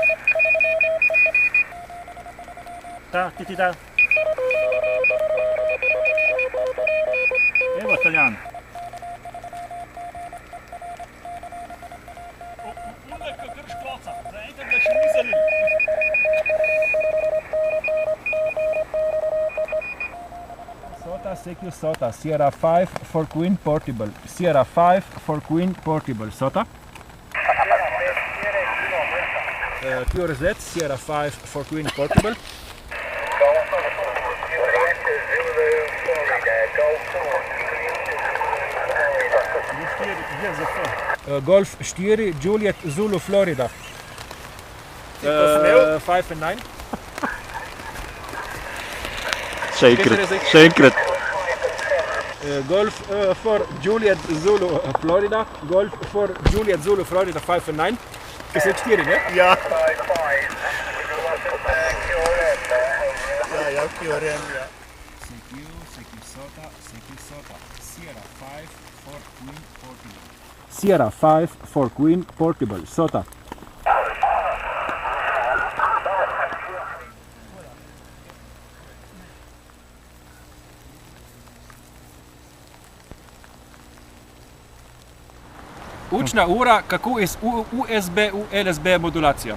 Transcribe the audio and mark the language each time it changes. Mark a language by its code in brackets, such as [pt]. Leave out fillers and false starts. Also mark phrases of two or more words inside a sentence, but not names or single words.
[sl] Ta, ti da. Evo, Taljan. Ule, kakr škloca, zaenkrat ga še ni zalil. [en] Sota, CQ Sota, Sierra 5 for Queen Portable. Sierra 5 for Queen Portable. Sota. QRZ, Sierra 5 for Queen Portable. Golf 4, Juliet Zulu, Florida. 5 and 9. [sl] Še enkrat. [en] Golf for Juliet Zulu, Florida. Golf for Juliet Zulu, Florida, 5 and 9. [sl] Kaj se 4, ne? Ja. [en] Sierra 5 for Queen Portable. Sota. [sl] Učna ura, kako iz USB v LSB modulacijo.